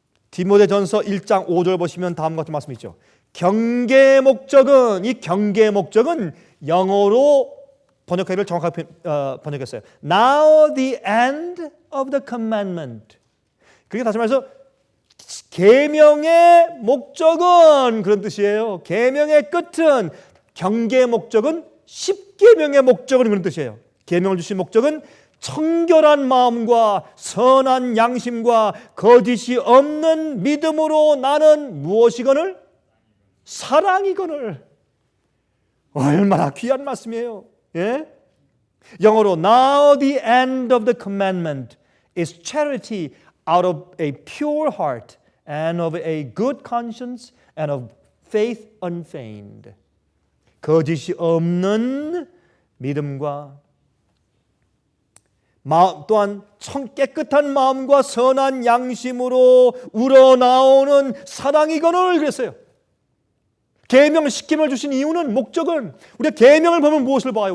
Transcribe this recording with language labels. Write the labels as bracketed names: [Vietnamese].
[Korean] 디모데전서 1장 5절 보시면 다음과 같은 말씀이 있죠. 경계의 목적은 이 경계의 목적은 영어로 번역하기를 정확하게 번역했어요. [English] Now the end of the commandment. [Korean] 그게 다시 말해서 계명의 목적은 그런 뜻이에요. 계명의 끝은 경계의 목적은 십계명의 목적은 그런 뜻이에요. 계명을 주신 목적은 청결한 마음과 선한 양심과 거짓이 없는 믿음으로 나는 무엇이거늘? 사랑이거늘. 얼마나 귀한 말씀이에요. 예? 영어로 [English] Now the end of the commandment is charity out of a pure heart and of a good conscience and of faith unfeigned. [Korean] 거짓이 없는 믿음과 또한 깨끗한 마음과 선한 양심으로 우러나오는 사랑이거늘 그랬어요. 계명, 십계명을 주신 이유는 목적은 우리가 계명을 보면 무엇을 봐요?